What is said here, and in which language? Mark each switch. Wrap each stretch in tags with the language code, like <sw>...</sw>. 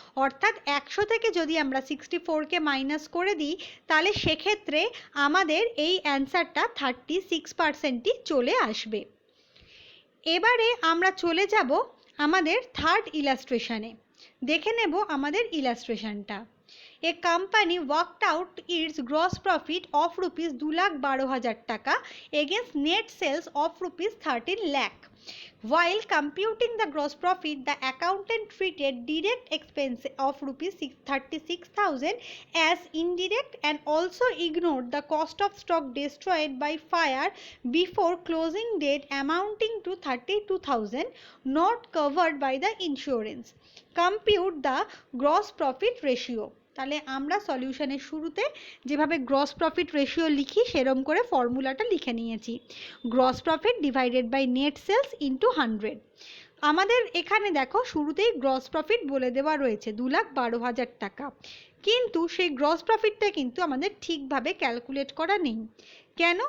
<bn>অর্থাৎ 100 থেকে যদি আমরা 64কে মাইনাস করে দিই তাহলে সেক্ষেত্রে আমাদের এই অ্যান্সারটা 36%ই চলে আসবে। এবারে আমরা চলে যাব আমাদের থার্ড ইলাস্ট্রেশনে। দেখে নেব আমাদের ইলাস্ট্রেশনটা।</bn> <en>A company worked out its gross profit of rupees 2,12,000 taka against net sales of rupees 13 lakh. While computing the gross profit, the accountant treated direct expense of rupees 36,000 as indirect and also ignored the cost of stock destroyed by fire before closing date amounting to 32,000 not covered by the insurance. Compute the gross profit ratio.</en> <bn>তাহলে আমরা সলিউশনের শুরুতে যেভাবে gross profit ratio লিখি সেরকম করে ফর্মুলাটা লিখে নিয়েছি। Gross profit divided by net sales into 100। আমাদের এখানে দেখো শুরুতেই গ্রস প্রফিট বলে দেওয়া রয়েছে 2,12,000 টাকা, কিন্তু সেই গ্রস প্রফিটটা কিন্তু আমাদের ঠিকভাবে ক্যালকুলেট করা নেই। কেন?</bn>